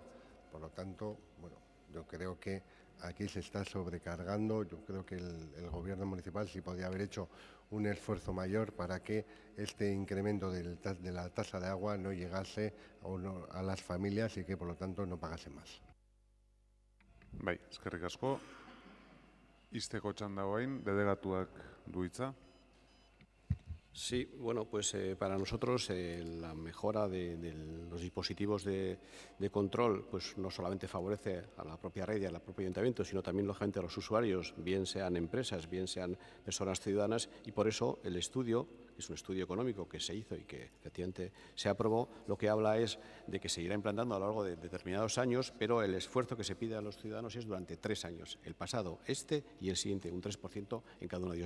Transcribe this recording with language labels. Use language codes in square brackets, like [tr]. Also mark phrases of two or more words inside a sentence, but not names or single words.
[es] Por lo tanto, bueno, yo creo que aquí se está sobrecargando. Yo creo que el Gobierno municipal sí podría haber hecho un esfuerzo mayor para que este incremento de la tasa de agua no llegase a las familias y que, por lo tanto, no pagase más. [eu] Bai, eskerrik asko. Izteko txanda orain, delegatuak du hitza. [es] Sí, bueno, pues para nosotros la mejora de los dispositivos de control pues no solamente favorece a la propia red y al propio ayuntamiento, sino también, lógicamente, a los usuarios, bien sean empresas, bien sean personas ciudadanas, y por eso el estudio, que es un estudio económico que se hizo y que efectivamente se aprobó, lo que habla es de que se irá implantando a lo largo de determinados años, pero el esfuerzo que se pide a los ciudadanos es durante 3 años, el pasado, este y el siguiente, un 3% en cada uno de ellos.